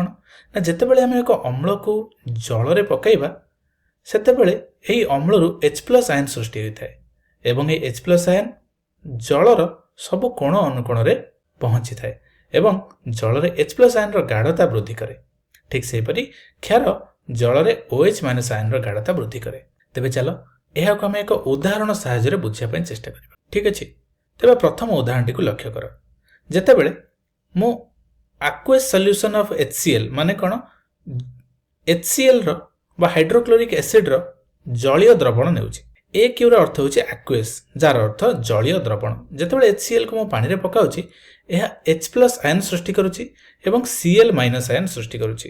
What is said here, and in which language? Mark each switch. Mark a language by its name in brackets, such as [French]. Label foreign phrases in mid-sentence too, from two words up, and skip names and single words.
[Odia] ନା ଯେତେବେଳେ ଆମେ ଏକ ଅମ୍ଳକୁ ଜଳରେ ପକାଇବା ସେତେବେଳେ ଏହି ଅମ୍ଳରୁ H+ ଆୟନ ସୃଷ୍ଟି ହୋଇଥାଏ ଏବଂ ଏହି H+ ଆୟନ ଜଳର ସବୁ କୋଣ ଅନୁକୋଣରେ ପହଞ୍ଚିଥାଏ ଏବଂ ଜଳରେ H+ ଆୟନର ଗାଢ଼ତା ବୃଦ୍ଧି କରେ। ଠିକ୍ ସେହିପରି କ୍ଷାର ଜଳରେ OH- ଆୟନର ଗାଢ଼ତା ବୃଦ୍ଧି କରେ। ତେବେ ଚାଲ ଏହାକୁ ଆମେ ଏକ ଉଦାହରଣ ସାହାଯ୍ୟରେ ବୁଝିବା ପାଇଁ ଚେଷ୍ଟା କରିବା। ଠିକ୍ ଅଛି, ତେବେ ପ୍ରଥମ ଉଦାହରଣଟିକୁ ଲକ୍ଷ୍ୟ କର। ଯେତେବେଳେ ମୁଁ [English] aqueous solution of HCl [Odia] ମାନେ କ'ଣ? HCl ର ବା ହାଇଡ୍ରୋକ୍ଲୋରିକ୍ ଏସିଡ୍ର ଜଳୀୟ ଦ୍ରବଣ ନେଉଛି। AQର ଅର୍ଥ ହେଉଛି aqueous, ଯାହାର ଅର୍ଥ ଜଳୀୟ ଦ୍ରବଣ। ଯେତେବେଳେ HClକୁ ମୁଁ ପାଣିରେ ପକାଉଛି ଏହା H+ ଆୟନ ସୃଷ୍ଟି କରୁଛି ଏବଂ Cl- ଆୟନ ସୃଷ୍ଟି କରୁଛି।